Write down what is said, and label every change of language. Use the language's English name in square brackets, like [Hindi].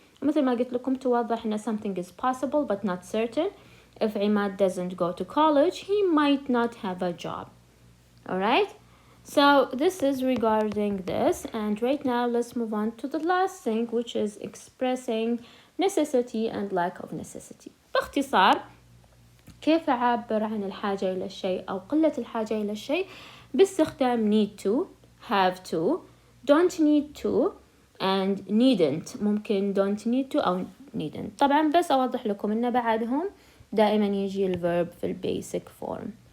[Arabic] مثل ما قلت لكم توضح إن [English] something is possible but not certain. If Imad doesn't go to college, he might not have a job. Alright? So this is regarding this, and right now let's move on to the last thing, which is expressing necessity and lack of necessity. [Arabic] باختصار كيف أعبر عن الحاجة إلى الشيء أو قلة الحاجة إلى الشيء باستخدام need to, have to, don't need to and needn't. ممكن don't need to أو needn't. طبعا بس أوضح لكم إن بعدهم دائما يجي الverb في البيسك form.